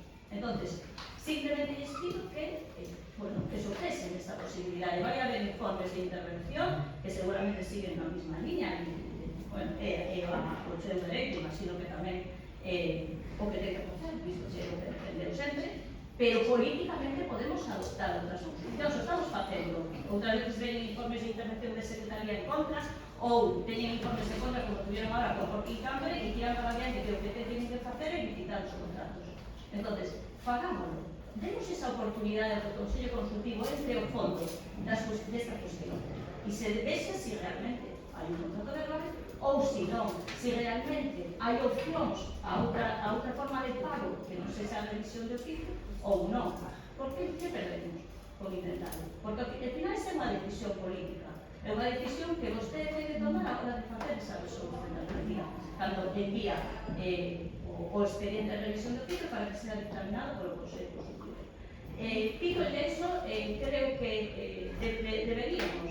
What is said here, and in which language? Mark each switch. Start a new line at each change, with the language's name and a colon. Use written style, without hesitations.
Spanish: Entonces, simplemente les pido que, bueno, que se ofrecen esta posibilidad.
Galician: Vai haber informes de intervención que seguramente siguen na mesma línea, bueno, o seu dereito, imagino que tamén o que ten que facer, visto que o que defendeu sempre, pero políticamente podemos adoptar outras solucións. Estamos facendo, outras veces veñen informes de intervención de secretaría en contra, ou teñen informes en contra,
Spanish: como tuvieron ahora
Galician: con Joaquín Cambre, e tiran para adiante que o que teñen que facer é visitar os contratos. Entonces, fagámoslo. Demos esa oportunidade ao Consello Consultivo entre o fondo desta cuestión e se vexa se realmente hai un contrato verbal ou se non, se realmente hai opcións a outra forma de pago que non sexa a revisión de oficio ou non. Por que perdemos con intentarlo? Porque ao final é unha decisión política, é unha decisión que vostede ten que tomar a hora de facer esa resolución da alcaldía cando envía o expediente de revisión de oficio para que sea determinado polo Consello Consultivo. Pido eso, creo que deberíamos.